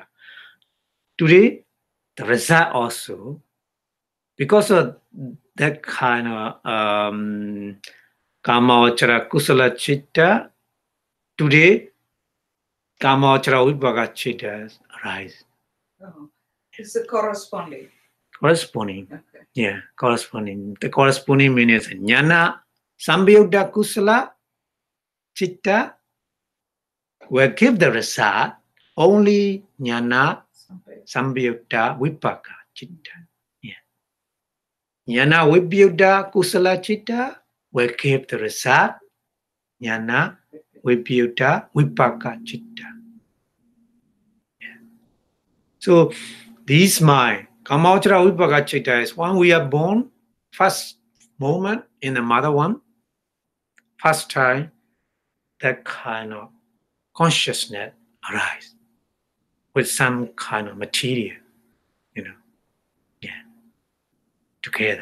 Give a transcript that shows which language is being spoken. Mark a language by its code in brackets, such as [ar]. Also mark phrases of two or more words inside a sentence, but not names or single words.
[en] Today, the result also, because of that kind of [pi] Kāmāvacara Kusala Cittas, [en] today [pi] Kāmāvacara Vipāka Cittas [en] arise. Oh, it's the corresponding. Corresponding. Okay. Yeah, corresponding. The corresponding means [pi] Jnana Samyutta Kusala Citta [en] will give the result only [pi] Jnana Samyutta Vipāka Citta. [en] Yeah. [pi] Jnana Vipyutta Kusala Citta [en] will give the result [pi] Jnana Vipyutta Vipāka Citta. [en] Yeah. So this mind, [pi] Kāmāvacara Vipāka Citta, [en] is when we are born, first moment in the mother one, first time, that kind of consciousness arise with some kind of material, together.